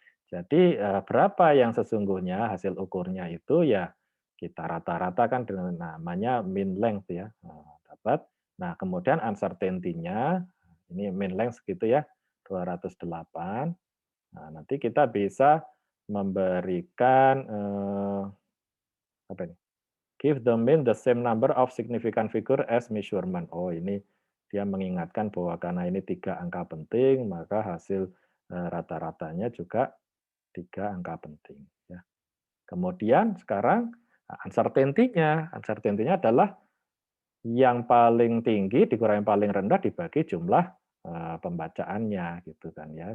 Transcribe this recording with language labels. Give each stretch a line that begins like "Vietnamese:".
Indonesian: Jadi berapa yang sesungguhnya hasil ukurnya itu ya kita rata-ratakan dengan namanya mean length ya. Dapat. Nah, kemudian uncertainty-nya ini mean length segitu ya, 208. Nah, nanti kita bisa memberikan apa ini?
English: Give the mean the same number of significant figure as measurement.
Indonesian: Oh, ini dia mengingatkan bahwa karena ini 3 angka penting, maka hasil rata-ratanya juga 3 angka penting. Ya. Kemudian sekarang uncertainty-nya adalah yang paling tinggi dikurangi paling rendah dibagi jumlah pembacaannya gitu kan ya.